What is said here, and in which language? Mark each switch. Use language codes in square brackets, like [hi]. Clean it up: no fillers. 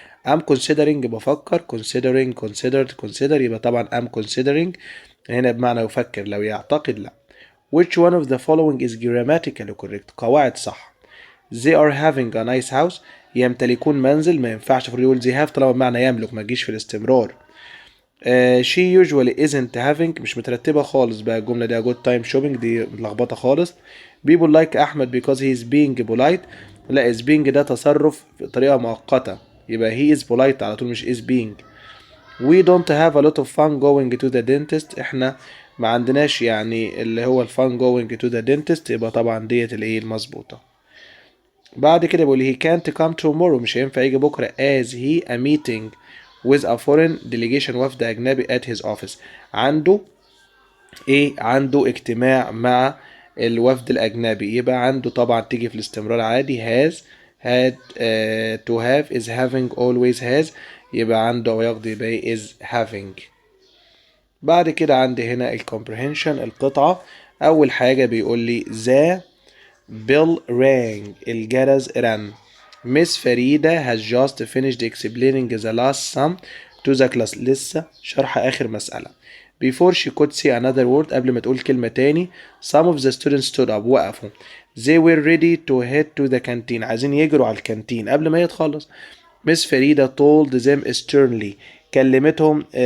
[en] I'm considering [ar] بفكر consider يبقى طبعا I'm considering هنا بمعنى يفكر لو يعتقد لا. [en] Which one of the following is grammatically correct [ar] قواعد صح. [en] They are having a nice house [ar] يمتلكون منزل ما ينفعش في يقول they have طالما بمعنى يملك ما تجيش في الاستمرار. [en] she usually isn't having [ar] مش مترتبة خالص بقى الجملة دي [en] good time shopping [ar] دي ملخبطة خالص. [en] people like أحمد because he is being polite لا is being [ar] ده تصرف بطريقة مؤقتة يبقى [en] he is polite [ar] على طول مش [en] is being. we don't have a lot of fun going to the dentist [ar] احنا ما عندناش يعني اللي هو الفان [en] going to the dentist [ar] يبقى طبعا ديت الايه المظبوطة. بعد كده بيقول [en] he can't come tomorrow [ar] مش هينفع يجي بكرة [en] as he a meeting with a foreign delegation [ar] وفد أجنبي [en] at his office [ar] عنده عنده اجتماع مع الوفد الأجنبي يبقى عنده طبعا تيجي في الاستمرار عادي has had to have is having always has يبقى عنده أو يقضي يبقى is having. بعد كده عندي هنا comprehension القطعة. أول حاجة بيقول لي [en] the bell rang [ar] الجرس رن. [en] Miss فريدة has just finished explaining the last sum to the class [ar] لسه شرح آخر مسألة. [en] Before she could say another word [ar] قبل ما تقول كلمة تاني [en] some of the students stood up وقفوا. They were ready to head to the canteen [ar] عايزين يجروا على الكانتين قبل ما يتخلص. [en] Miss فريدة told them sternly كلمتهم